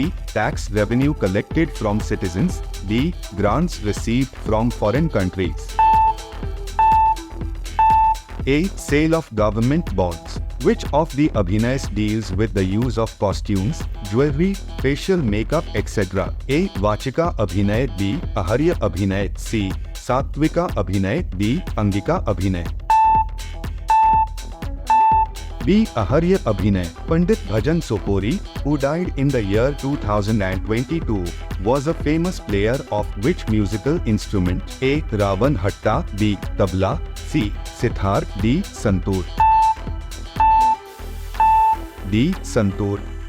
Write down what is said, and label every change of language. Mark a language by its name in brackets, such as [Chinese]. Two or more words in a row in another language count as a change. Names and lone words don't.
[English] Tax revenue collected from citizens, D. Grants received from foreign countries. A. Sale of government bonds. Which of the Abhinays deals with the use of costumes, jewelry, facial makeup, etc.? A. Vachika Abhinay, B. Aharya Abhinay, C. Satvika Abhinay, D. Angika Abhinay. B. Aharya Abhinay. Pandit Bhajan Sopori, who died in the year 2022, was a famous player of which musical instrument? A. Ravan Hatta, B. Tabla, C. Sitar, D. Santoor. D. Santoor.